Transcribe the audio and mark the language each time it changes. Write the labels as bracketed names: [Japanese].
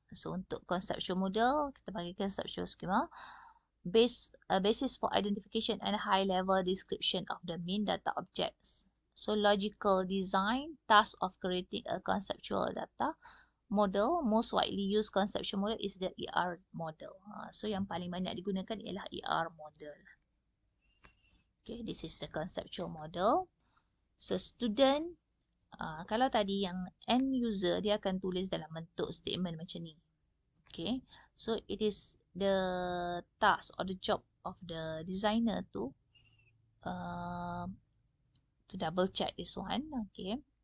[English] So [Malay] untuk conceptual model, kita panggil conceptual schema. [English] Basis for identification and high-level description of the main data objects. So logical design, task of creating a conceptual data model. Most widely used conceptual model is the ER model. [Malay] So yang paling banyak digunakan ialah ER model. [English] Okay, this is the conceptual model. [Malay] So student, kalau tadi yang end user, dia akan tulis dalam bentuk statement macam ni. [English] Okay, so it is the task or the job of the designer to double check this one. Okay.